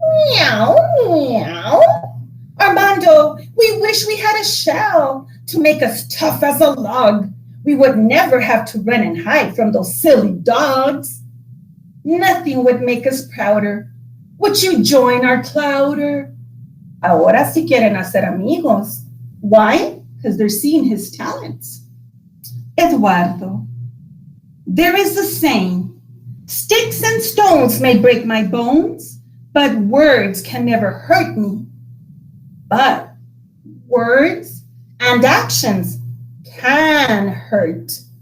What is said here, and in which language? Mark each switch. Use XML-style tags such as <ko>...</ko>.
<en>Meow, meow. Armando, we wish we had a shell to make us tough as a log. We would never have to run and hide from those silly dogs. Nothing would make us prouder. Would you join our clouder?</en> <es>Ahora sí quieren hacer amigos.</es> <en>Why? Because they're seeing his talents. Eduardo, there is a saying, sticks and stones may break my bones, but words can never hurt me. But words and actions can hurt.</en>